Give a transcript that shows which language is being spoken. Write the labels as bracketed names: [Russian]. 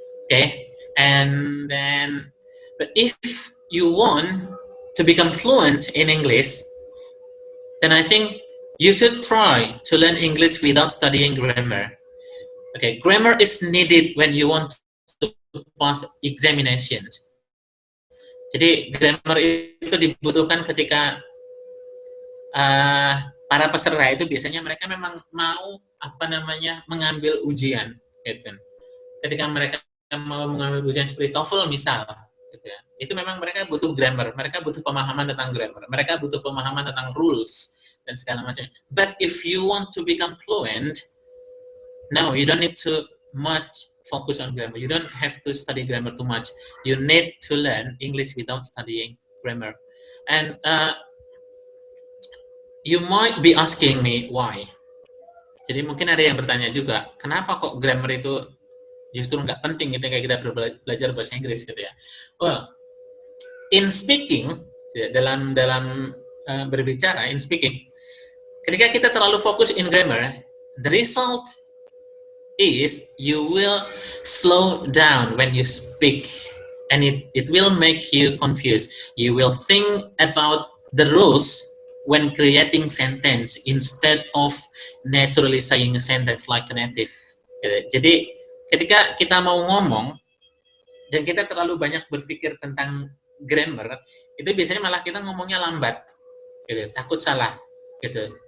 [English] Okay, and then, but if you want to become fluent in English, then I think you should try to learn English without studying grammar. Okay, grammar is needed when you want to pass examinations. [Indonesian] Jadi grammar itu dibutuhkan ketika para peserta itu biasanya mereka memang mau mengambil ujian, gitu. Ketika mereka mau mengambil ujian seperti TOEFL misal, gitu ya, itu memang mereka butuh grammar, mereka butuh pemahaman tentang grammar, mereka butuh pemahaman tentang rules dan segala macam. [English] But if you want to become fluent, no, you don't need to much focus on grammar. You don't have to study grammar too much. You need to learn English without studying grammar. And you might be asking me why. [Indonesian] Jadi mungkin ada yang bertanya juga, kenapa kok grammar itu justru nggak penting ketika kita belajar bahasa Inggris, gitu ya. [English] Well, in speaking, [Indonesian] dalam berbicara, [English] in speaking, [Indonesian] ketika kita terlalu fokus [English] in grammar, the result is you will slow down when you speak, and it will make you confused. You will think about the rules when creating sentence instead of naturally saying a sentence like a native. [Indonesian] Jadi ketika kita mau ngomong dan kita terlalu banyak berpikir tentang grammar, itu biasanya malah kita ngomongnya lambat, gitu, takut salah, gitu.